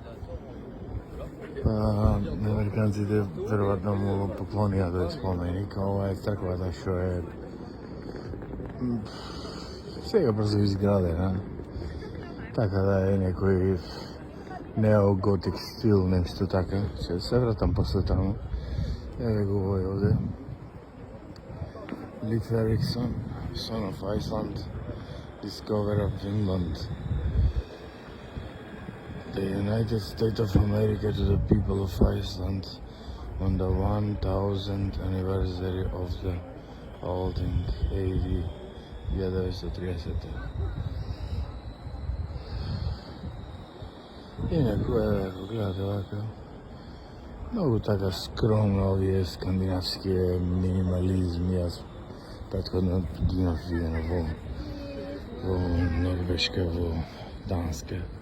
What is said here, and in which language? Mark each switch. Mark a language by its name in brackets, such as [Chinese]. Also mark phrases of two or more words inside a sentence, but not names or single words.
[Macedonian] Американците веројатно му поклонија тој споменик, ова е црквата што е сега брзо изградена, така да е некој неоготик стил, нешто така. Ќе се вратам после таму. Еве го овој овде. [English] Leif Erikson, son of Iceland, discoverer of Finland. The United States of America to the people of Iceland on the 1000th anniversary of the holding AD 1930. [Macedonian] Инаку е, гледате вака, многу така скромно овие скандинавские минимализми. Јас претходно ги имав видено во Норвешка, во Данска.